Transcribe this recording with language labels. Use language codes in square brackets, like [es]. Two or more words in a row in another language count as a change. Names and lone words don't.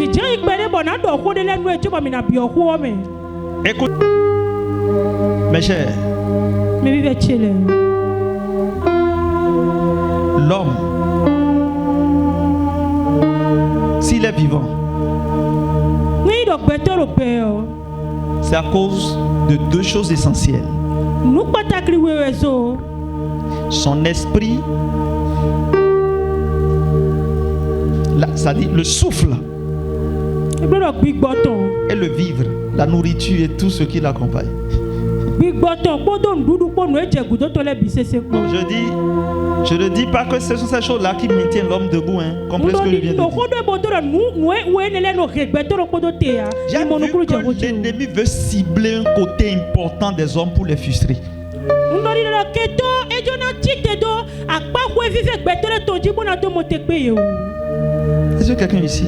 [fr] Écoute, mes chers, l'homme, s'il est vivant, c'est à cause de deux choses essentielles. Son esprit ça dit le souffle [fon] Ebe do gbigboton. [fr] et le vivre, la nourriture et tout ce qui l'accompagne. [fon] Gbigboton kpodo ndudu kpo nu eje gudo to le bisese kpo. [fr] Donc je ne dis pas que ce sont ces choses-là qui maintiennent l'homme debout, hein. Comprenez ce que je viens de dire. J'ai vu que l'ennemi veut cibler un côté important des hommes pour les frustrer. Est-ce que quelqu'un ici?